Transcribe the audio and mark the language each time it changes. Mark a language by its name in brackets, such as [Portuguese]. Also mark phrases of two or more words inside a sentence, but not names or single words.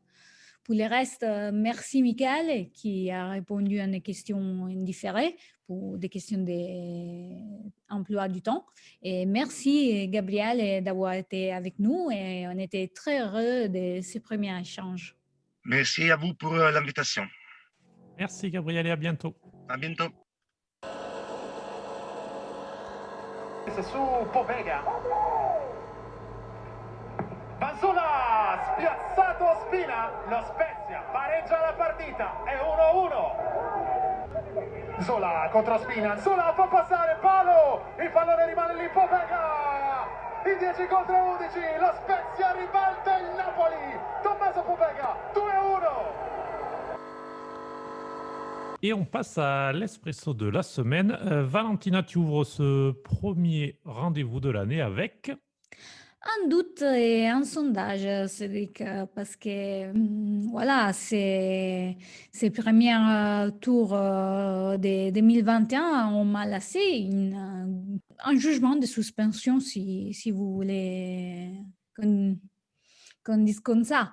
[French] Pour le reste, merci Michael qui a répondu à des questions indifférées pour des questions d'emploi du temps. Et merci Gabriel d'avoir été avec nous et on était très heureux de ce premier échange. Merci à vous pour l'invitation. Merci Gabriel et à bientôt. À bientôt. [Italian] Su Povega. Vanzula, spiazzato Spina, lo Spezia pareggia la partita, è 1-1. Zola contro Spina, Zola può passare, palo, il pallone rimane lì, Povega, in 10 contro 11, lo Spezia ribalta il Napoli, Tommaso Povega, 2-1. [French] Et on passe à l'espresso de la semaine. Valentina, tu ouvres ce premier rendez-vous de l'année avec... Un doute et un sondage, Cédric, parce que voilà, ces premiers tours de 2021 on m'a laissé un jugement de suspension, si vous voulez qu'on dise comme ça.